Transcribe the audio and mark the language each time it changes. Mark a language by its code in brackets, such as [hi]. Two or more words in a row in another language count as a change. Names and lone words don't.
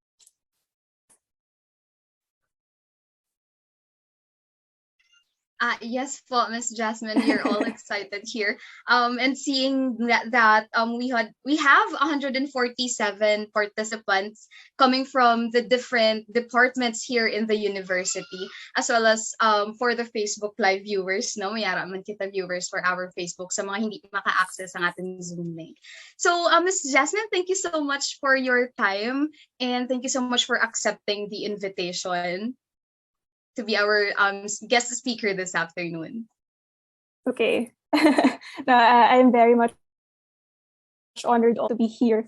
[en] Yes, po, Miss Jasmine, we're all excited here. And seeing that we have 147 participants coming from the different departments here in the university, as well as for the Facebook Live viewers, no, [hil] mayara man kita [en] viewers for our Facebook [hil] sa mga hindi maka-access ang ating [en] Zoom link. So, Miss Jasmine, thank you so much for your time, and thank you so much for accepting the invitation to be our guest speaker this afternoon. Okay. No, I'm very much honored to be here.